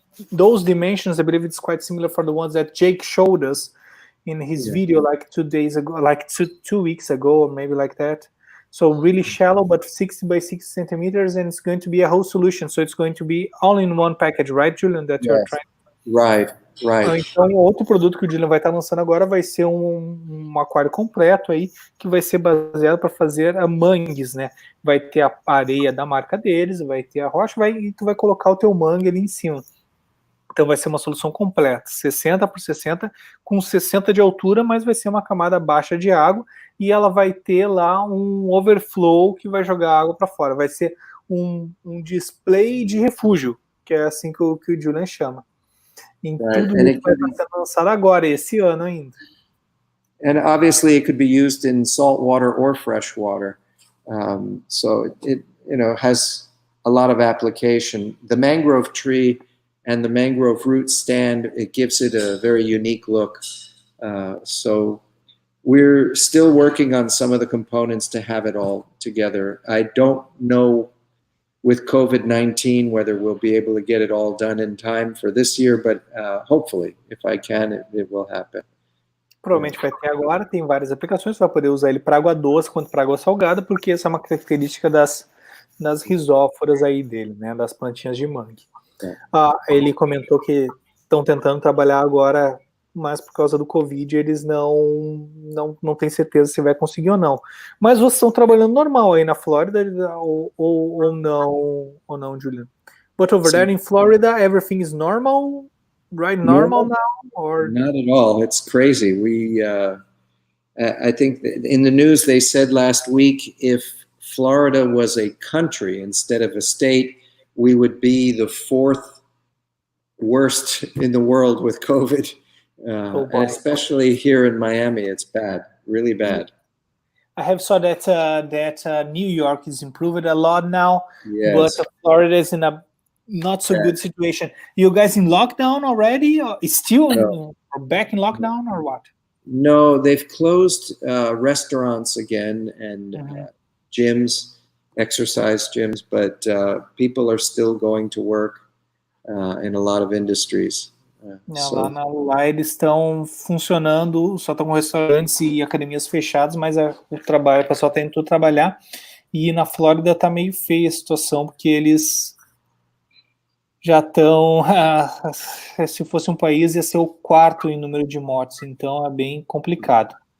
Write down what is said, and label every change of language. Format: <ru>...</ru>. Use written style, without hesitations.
<en>those dimensions, I believe it's quite similar for the ones that Jake showed us in his video like 2 days ago, like two weeks ago, or maybe like that. So really shallow, but 60 by 60 centimeters, and it's going to be a whole solution. So it's going to be all in one package, right, Julian, that you're trying? Right.</en> <pt>Então, outro produto que o Julian vai estar lançando agora vai ser um aquário completo aí, que vai ser baseado para fazer mangues, né? Vai ter a areia da marca deles, vai ter a rocha, e tu vai colocar o teu mangue ali em cima. Então vai ser uma solução completa, 60 por 60, com 60 de altura, mas vai ser uma camada baixa de água, e ela vai ter lá um overflow que vai jogar água para fora. Vai ser um display de refúgio, que é assim que o Julian chama. Em tudo isso vai estar lançado agora, esse ano ainda.</pt> <en>And obviously it could be used in salt water or fresh water. So it has a lot of application. The mangrove tree and the mangrove root stand, it gives it a very unique look. So we're still working on some of the components to have it all together. I don't know with COVID-19 whether we'll be able to get it all done in time for this year, but hopefully, if I can, it will happen.</en> <pt>Provavelmente vai ter agora, tem várias aplicações, você vai poder usar ele para água doce quanto para água salgada, porque essa é uma característica das risóforas aí dele, né, das plantinhas de mangue. Ele comentou que estão tentando trabalhar agora mas por causa do Covid eles não têm certeza se vai conseguir ou não. Mas vocês estão trabalhando normal aí na Flórida ou não, Julian?</pt> <en>But over there in Florida, everything is normal, right? Normal now, or not at all? It's crazy. I think in the news they said last week if Florida was a country instead of a state, we would be the fourth worst in the world with COVID. And especially here in Miami, it's bad, really bad. I have saw that New York is improved a lot now, yes. But Florida is in a not so good situation. You guys in lockdown already? Or still back in lockdown or what? No, they've closed restaurants again and gyms, exercise gyms, but people are still going to work in a lot of industries.</en> <pt>Lá eles estão funcionando, só estão com restaurantes e academias fechadas, mas o pessoal está indo tudo trabalhar. E na Flórida está meio feia a situação, porque eles já estão, se fosse um país, ia ser o quarto em número de mortes, então é bem complicado.</pt>